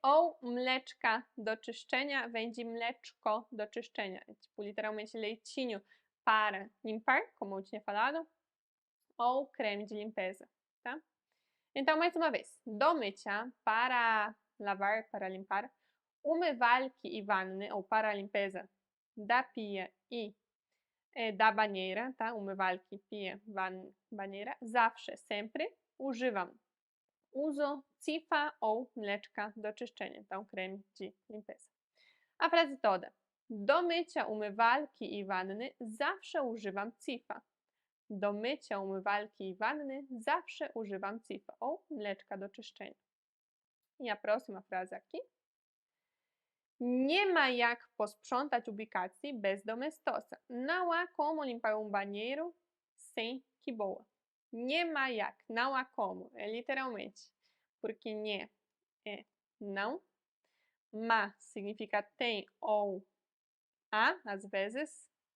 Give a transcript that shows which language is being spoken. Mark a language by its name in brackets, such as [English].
[Portuguese] Ou mleczka do czyszczenia vem de mleczko do czyszczenia, é tipo literalmente leitinho para limpar, como eu tinha falado, ou creme de limpeza, tá? Então, mais uma vez, do mycia, para lavar, para limpar, umywalki i wanny, ou para a limpeza da pia e da banheira, tá? Umywalki, pia, banheira, zawsze, sempre, używam. Uso Cifa ou mleczka do czyszczenia, então creme de limpeza. A frase toda. [Polish] Do mycia umywalki i wanny zawsze używam Cifa. Do mycia umywalki i wanny zawsze używam Cifa ou mleczka do czyszczenia. [Portuguese] E a próxima frase aqui. [Polish] Nie ma jak posprzątać ubikacji bez domestosa. [Portuguese] Não há como limpar um banheiro sem kiboa. Nie ma jak, não há como, é literalmente. Porque nie é não, ma significa tem ou há, às vezes.